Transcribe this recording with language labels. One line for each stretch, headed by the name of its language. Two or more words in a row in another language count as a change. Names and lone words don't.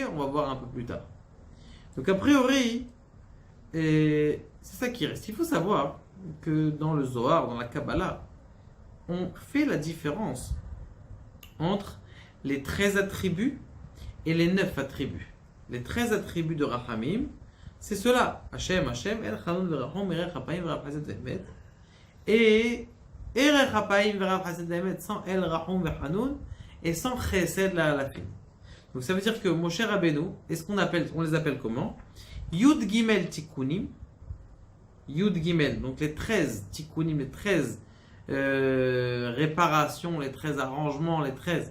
French: On va voir un peu plus tard. Donc, a priori, c'est ça qui reste. Il faut savoir que dans le Zohar, dans la Kabbalah, on fait la différence entre les 13 attributs et les 9 attributs. Les 13 attributs de Rachamim, c'est cela.
Hebrew: ה׳, אל חנון ורחום, ארך אפים ורב חסד ואמת. Et ארך אפים ורב חסד ואמת sans אל רחום וחנון
French: et sans
Hebrew: חסד לאלפים.
French: Donc ça veut dire que Moshe Rabbeinu, on les appelle comment?
Hebrew: י״ג תיקונים. י״ג,
French: donc les 13 tikkunim, les 13 réparations, les 13 arrangements, les 13.